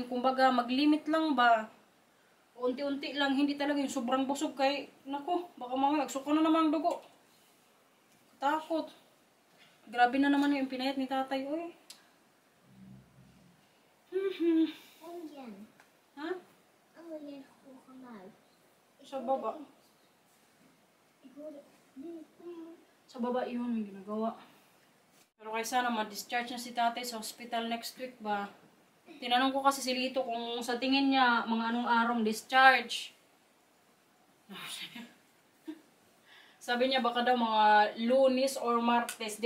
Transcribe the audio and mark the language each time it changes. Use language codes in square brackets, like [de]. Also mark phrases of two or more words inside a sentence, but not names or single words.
[tl] Kumbaga mag-limit lang ba. Unti-unti lang, hindi talaga yung sobrang busog kay, naku, baka mamaya magsuka na naman ang dugo. Takot. Grabe na naman yung pinayat ni tatay, oy. yan. Ha? Ano yan [nl] voor geluid? [tl] Sa baba. [nl] Ik hoorde niet. [tl] Sa baba yun, may ginagawa. Pero kaya sana ma-discharge na si tatay sa hospital [en] next week [tl] ba? Tinanong ko kasi si Lito kung sa tingin niya mga anong arong discharge. Sabi niya baka daw mga Lunes or Martes.